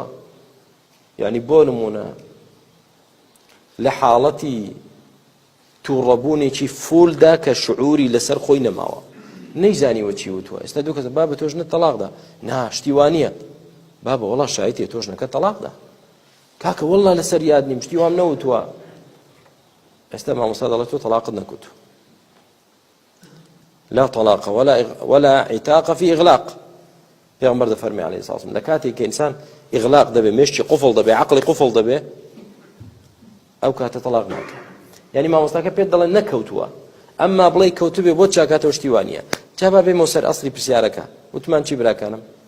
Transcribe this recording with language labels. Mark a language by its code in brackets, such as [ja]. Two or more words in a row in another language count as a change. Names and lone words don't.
[ckb] یعنی بۆ نمونە لە حاڵەتی تووڕەبوونێکی فولدا کە شعوری لەسەر خۆی نەماوە، نەیزانیوە چی وتووە، ئێستا دوو کەس با بە تۆ ژنە تەلاقدا، نا شتی وانە، با بە وەڵا شایەتێ تۆ ژنەکە تەلاقدا، کاکە وەڵا لەسەر یاد نیم شتی وام نەوتووە، ئێستا مامۆستا دەڵێت تۆ تەلاقت نەکوتووە. [ar] لا طلاق ولا عتاق في إغلاق. [ckb] پێغەمبەر دەفەرمێ [ar] عەلەیهی سڵام [ckb] لە کاتێک کە ئینسان ئیغلاق دەبێ، مێشکی قوفڵ دەبێ، عەقڵی قوفڵ دەبێ، ئەو کاتە تەلاق ناکات. یعنی مامۆستاکە پێت دەڵێن نەکەوتووە، ئەمما بڵێ کەوتوبێ بۆ چاکاتەوە شتی وانە. جا با بێمەوە سەر ئەسڵی پرسیارەکە. وتمان چی براکانم؟